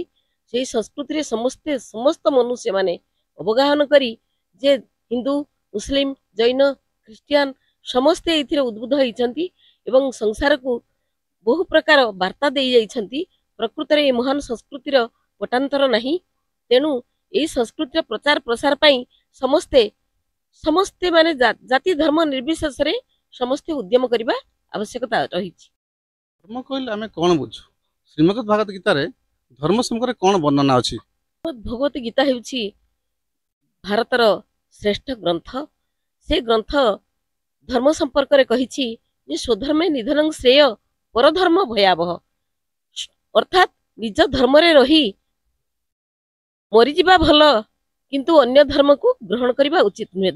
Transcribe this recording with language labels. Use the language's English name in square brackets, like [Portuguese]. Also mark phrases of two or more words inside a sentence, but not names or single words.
[Odia] ସେଇ ସଂସ୍କୃତିରେ ସମସ୍ତ ମନୁଷ୍ୟ ମାନେ ଅବଗାହନ କରି ଯେ ହିନ୍ଦୁ ମୁସଲିମ ଜୈନ ଖ୍ରୀଷ୍ଟିଆନ ସମସ୍ତେ ଏଥିରେ ଉଦ୍ବୁଦ୍ଧ ହେଇଛନ୍ତି ଏବଂ ସଂସାରକୁ ବହୁ ପ୍ରକାର ବାର୍ତ୍ତା ଦେଇ ଯାଇଛନ୍ତି। ପ୍ରକୃତରେ ଏ ମହାନ ସଂସ୍କୃତିର ପଟାନ୍ତର ନାହିଁ। ତେଣୁ ଏହି ସଂସ୍କୃତିର ପ୍ରଚାର ପ୍ରସାର ପାଇଁ ସମସ୍ତେ ସମସ୍ତେ ମାନେ ଜାତି ଧର୍ମ ନିର୍ବିଶେଷରେ ସମସ୍ତେ ଉଦ୍ୟମ କରିବା ଆବଶ୍ୟକତା ରହିଛି। ଧର୍ମ କହିଲେ ଆମେ କଣ ବୁଝୁ। ଶ୍ରୀମଦ୍ ଭାଗବତ ଗୀତା ରେ ଧର୍ମ ସମ୍ପର୍କ କଣ ବର୍ଣ୍ଣନା ଅଛି। भगवत गीता ହେଉଛି ଭାରତର ଶ୍ରେଷ୍ଠ ଗ୍ରନ୍ଥ। ସେ ଗ୍ରନ୍ଥ ଧର୍ମ ସମ୍ପର୍କରେ କହିଛି ଯେ [Sanskrit] ସ୍ୱଧର୍ମେ ନିଧନଂ ଶ୍ରେୟ ପରଧର୍ମ ଭୟାବହ [Odia] ଅର୍ଥାତ୍ ନିଜ ଧର୍ମରେ ରହି ମରିଯିବା ଭଲ କିନ୍ତୁ ଅନ୍ୟ ଧର୍ମକୁ ଗ୍ରହଣ କରିବା ଉଚିତ ନୁହେଁ।